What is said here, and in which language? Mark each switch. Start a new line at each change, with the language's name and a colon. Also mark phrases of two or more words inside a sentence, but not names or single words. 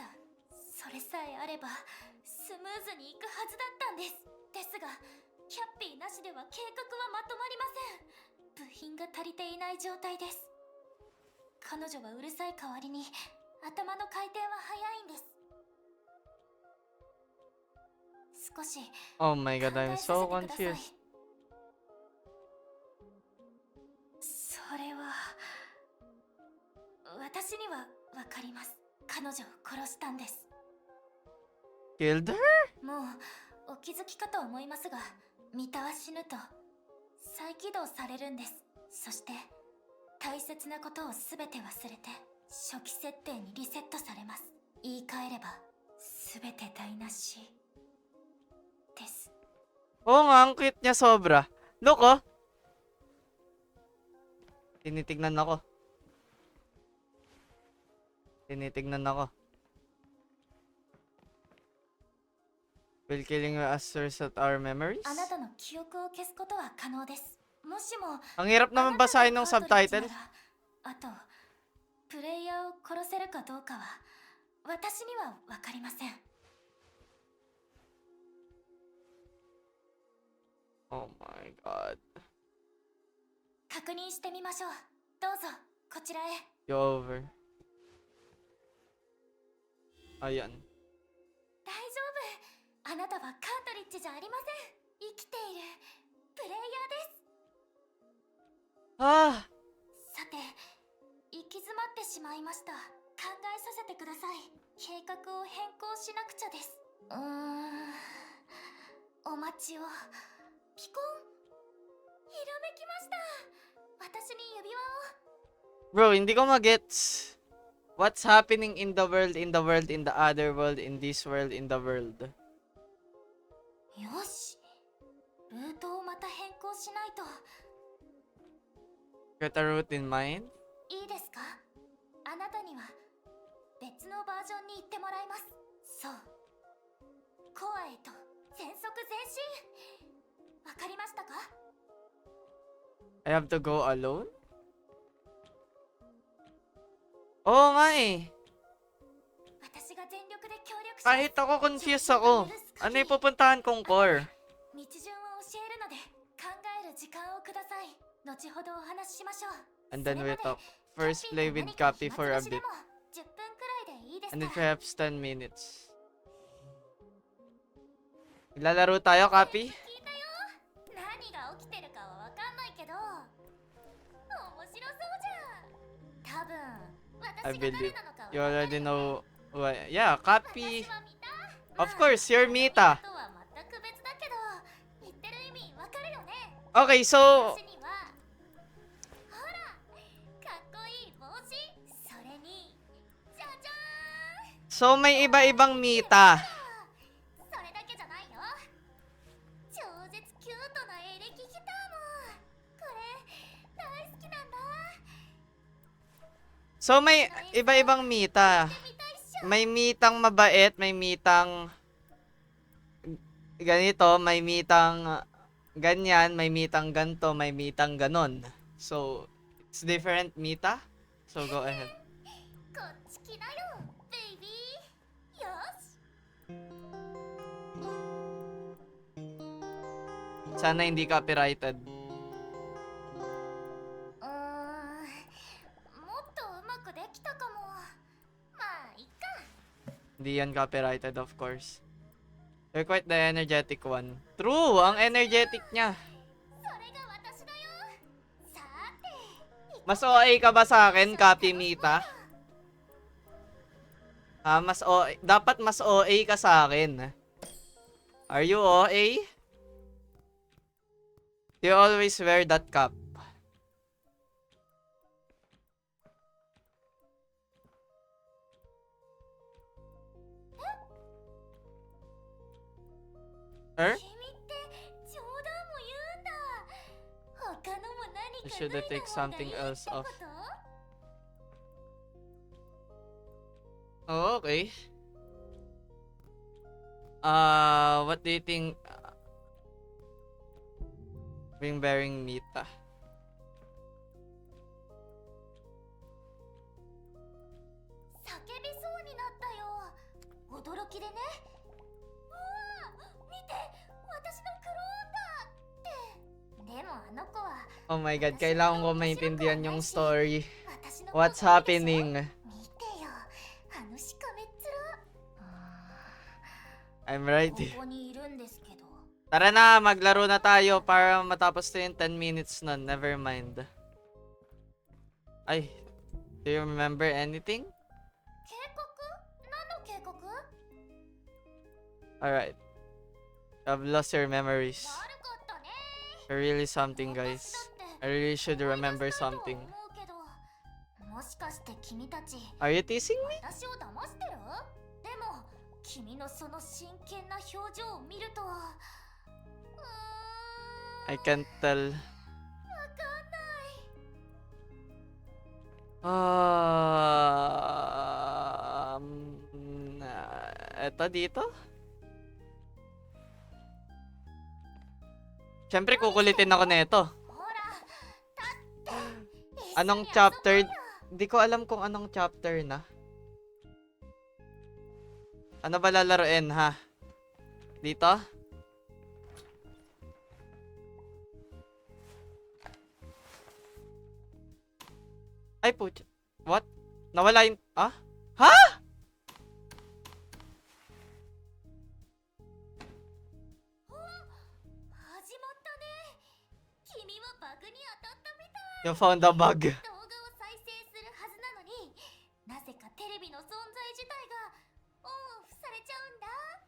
Japanese: それさえあればスムーズにいくはずだったんです。ですがキャッピーなしでは計画はまとまりません。部品が足りていない状態です。彼女はうるさい代わりに頭の回転は速いんです。少し
English: Oh my god,
Japanese: 考え
English: I'm
Japanese: させ
English: so
Japanese: てください。
English: confused.
Japanese: それは私にはわかります。彼女を殺したんです。
English: Killed her?
Japanese: もうお気づきかと思いますが、ミタは死ぬと再起動されるんです。そして大切なことをすべて忘れて初期設定にリセットされます。言い換えればすべて台無しです。
Filipino: Oo nga, ang cute niya sobra.
English: Look, oh.
Filipino: Tinitignan ako. Tinitignan ako.
English: Will killing us reset our memories?
Japanese: あなたの記憶を消すことは可能です。もしも
Filipino: Ang hirap naman basahin ng subtitle.
Japanese: あとプレイヤーを殺せるかどうかは私にはわかりません。
English: Oh my god.
Japanese: 確認してみましょう。どうぞこちらへ。
English: Go over.
Filipino: Ayan.
Japanese: 大丈夫。あなたはカートリッジじゃありません。生きているプレイヤーです。 Ah! さて、行き詰まってしまいました。考えさせてください。計画を変更しなくちゃです。お待ちを。ピコン。ひらめきました。私に指輪を。
Filipino: Bro, hindi ko magets.
English: What's happening in the world, in the world, in the other world, in this world, in the world?
Japanese: よし。ルートをまた変更しないと。
English: Get a route in mind?
Japanese: いいですか？あなたには別のバージョンに行ってもらいます。そう。コアへと全速前進。わかりましたか？
English: I have to go alone?
Filipino: Oo nga eh.
Japanese: 私が全力で協力します。
Filipino: Kahit ako confused ako. Ano yung pupuntahan kong core?
Japanese: 道順を教えるので考える時間をください。後ほどお話ししましょう。
English: And then
Japanese: それ
English: we'll
Japanese: まで
English: talk. First
Japanese: キャ
English: play
Japanese: ッピー
English: with
Japanese: と何か
English: Cappy
Japanese: 暇
English: for a
Japanese: つぶしで
English: bit.
Japanese: も10分くらいでいいです
English: And
Japanese: か？
English: then perhaps 10 minutes.
Filipino: Lalaro tayo, Cappy?
Japanese: 聞いたよ。何が起きてるかはわかんないけど、 白そうじゃん。多分
English: I
Japanese: 私が誰
English: believe
Japanese: なのか
English: you
Japanese: わかる
English: already
Japanese: よね。
English: know what. Yeah, copy.
Japanese: 私は見た。
English: Of course, you're Mita.
Japanese: とは全く別だけど言ってる意味わかるよね。
English: Okay, so
Japanese: 私にはほらかっこいい帽子、それにじゃじゃーん。
Filipino: may iba-ibang Mita.
Japanese: それだけじゃないよ。超絶キュートなエレキギターもこれ大好きなんだ。
Filipino: So may iba-ibang Mita.
Japanese: 見たいっしょ。
Filipino: May Mitang mabait, may Mitang ganito, may Mitang ganyan, may Mitang ganto, may Mitang ganon.
English: So, it's different Mita. So, go ahead.
Japanese: こっち来なよベイビー。よし。
Filipino: Sana hindi copyrighted.
Japanese: もっとうまくできたかも。まあいっか。
Filipino: Hindi yan copyrighted,
English: of course. You're quite the energetic one. True!
Filipino: Ang energetic niya.
Japanese: それが私だよ。さーて
Filipino: Mas OA ka ba sa akin, Copy Mita? Ah, mas OA. Dapat mas OA ka sa akin.
English: Are you OA? You always wear that cap. Er?
Japanese: 君って冗談も言うんだ。他のも何
English: You
Japanese: か
English: should
Japanese: 脱いだ
English: take
Japanese: 方がい
English: something
Japanese: いって
English: else
Japanese: こ
English: off.
Japanese: と？
English: Oh, okay. What do you think? Ring bearing Mita.
Japanese: 叫びそうになったよ。驚きでね。うわー、見て、私のクローンだって。でもあの子は
English: Oh my god,
Filipino: kailangan ko maintindihan yung story.
Japanese: 私の
English: What's
Japanese: こと見るでしょ。
English: happening?
Japanese: 見てよ、あのしかめっ面。
English: I'm ready.
Japanese: ここにいるんですけど。
Filipino: Tara na, maglaro na tayo para matapos to yung 10 minutes nun.
English: Never mind. Ay, do you remember anything?
Japanese: 警告？何の警告？
English: Alright. I've lost your memories.
Japanese: 悪かったね。
English: You're really something, guys. I really should remember something.
Japanese: もしかして君たち
English: Are you teasing me?
Japanese: 私を騙してる？でも君のその真剣な表情を見ると
English: I can't tell.
Japanese: わかんない。
Filipino: Eto dito? Siyempre, kukulitin ako nito.
Japanese: ほら立って。
Filipino: Anong
Japanese: 一緒に遊ぼう
English: chapter?
Japanese: よ。
Filipino: Hindi ko alam kung anong chapter na. Ano ba lalaroin, ha? Dito? Ay, putya. What? Nawala yung... Ah? Ha?
Japanese: 始まったね。君はバグに当たったみたい。
English: You found a bug.
Japanese: 動画を再生するはずなのに、なぜかテレビの存在自体がオンオフされちゃうんだ。